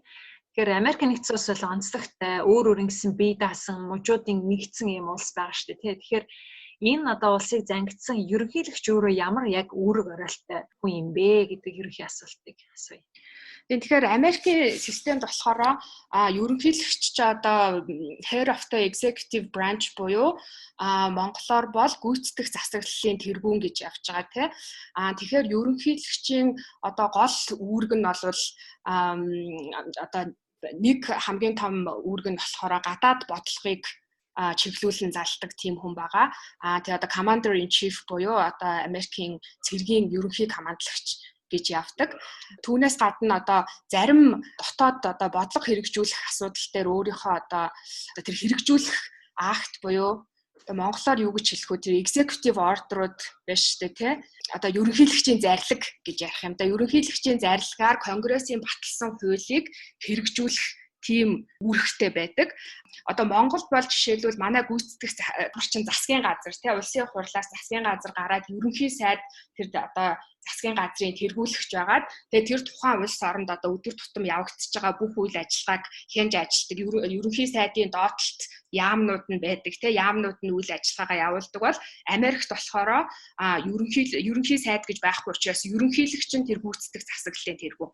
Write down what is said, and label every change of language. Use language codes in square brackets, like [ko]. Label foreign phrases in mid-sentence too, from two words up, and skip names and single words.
[mn] Тэгэхээр Америк нэгдсэн улс бол онцлогтой өөр гэсэн бие даасан мужуудын нэгдсэн юм улс байгаа шүү дээ. Тэгэхээр энэ одоо улсыг зангидсан ерөнхийлөгч өөрөө ямар яг үүрэг оройлтой хүн юм бэ гэдэг ерөнхий асуултыг асууя. Тэгэхээр Америкийн системд болохоор ерөнхийлөгч ч одоо [en] head of the executive branch [mn] буюу монголоор бол гүйцэтгэх засаглалын тэргүүн гэж явж байгаа тийм. Тэгэхээр ерөнхийлөгчийн одоо гол үүрэг нь бол одоо нэг хамгийн том үүрэг нь болохоор гадаад бодлогыг чиглүүлэн залдаг тийм хүн байгаа. Тэгээ одоо [en] commander in chief [mn] буюу одоо Америкийн цэргийн ерөнхий командлагч гэж явдаг. Түүнээс гадна одоо зарим дотоод одоо бодлого хэрэгжүүлэх асуудал дээр өөрийнхөө одоо тэр хэрэгжүүлэх акт буюу одоо монголоор юу гэж хэлэх вэ? Тэр [en] executive order- [mn] ууд биш үү те? Одоо ерөнхийлөгчийн зарлиг гэж ярих юм да. Ерөнхийлөгчийн зарлагаар конгрессийн баталсан хуулийг хэрэгжүүлэх тийм үүрэгтэй байдаг. Одоо Монголд бол жишээлбэл манай гүйцэтгэх орчин засгийн газар тий улсын хурлаас засгийн газар гараад ерөнхий сайд тэр одоо засгийн газрын тэргүүлэгч байгаад тэгээ тэр тухайн улс оронд одоо өдөр тутам явагдаж байгаа бүх үйл ажиллагааг хянж ажилтдаг ерөнхий сайдын доотлолт яамнууд нь байдаг тий яамнууд нь үйл ажиллагаагаа явуулдаг бол Америкт болохоор ерөнхий сайд гэж байхгүй учраас ерөнхийлөгч нь тэр гүйцэтгэх засаглалын тэргүү.